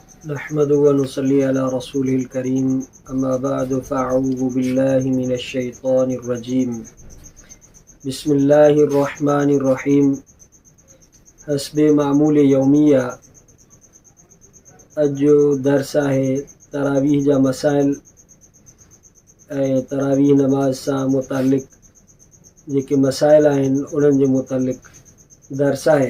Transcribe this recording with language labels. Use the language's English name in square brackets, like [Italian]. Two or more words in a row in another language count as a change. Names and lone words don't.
[Arabic] نحمده ونصلي على رسوله الكريم أما بعد فأعوذ بالله من الشيطان الرجيم بسم الله الرحمن الرحيم [Sindhi] हस्बे मामूल यौमिया। अॼु जो दर्स आहे तरावीह जा मसाइल ऐं तरावीह नमाज़ सां मुतालिक़ जेके मसाइल आहिनि उन्हनि जे मुतालिक़ दर्स आहे।